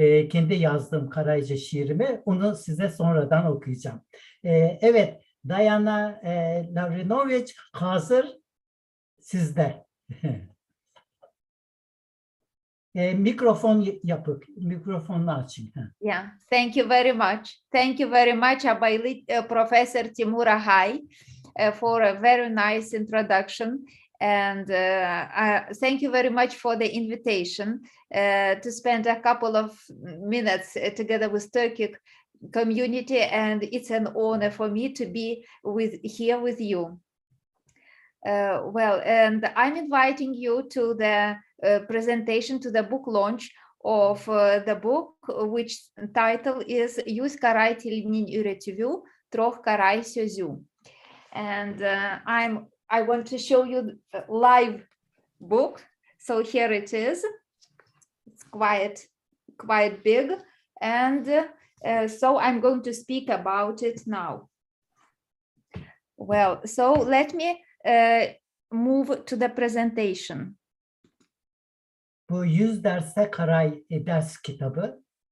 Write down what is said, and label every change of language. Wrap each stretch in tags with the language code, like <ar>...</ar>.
<tr>Kendi yazdığım Karayca şiirimi. Onu size sonradan okuyacağım. Evet. Diana Lavrinovič hazır. Sizde. Mikrofon yapıp, mikrofonunu açın.</tr> <en>Yeah, thank you very much. Thank you very much, Professor Timur Ahay, for a very nice introduction. And thank you very much for the invitation to spend a couple of minutes together with Turkic community. And it's an honor for me to be here with you. Well, and I'm inviting you to the presentation, to the book launch of the book, which title is Yüz Karay Tilinin Üretüvü, Troh Karay Sözü. And I want to show you a live book. So here it is. It's quite big. And so I'm going to speak about it now. Well, so let me move to the presentation.</en> <tr>Bu 100 Derste Karay ders kitabı.</tr>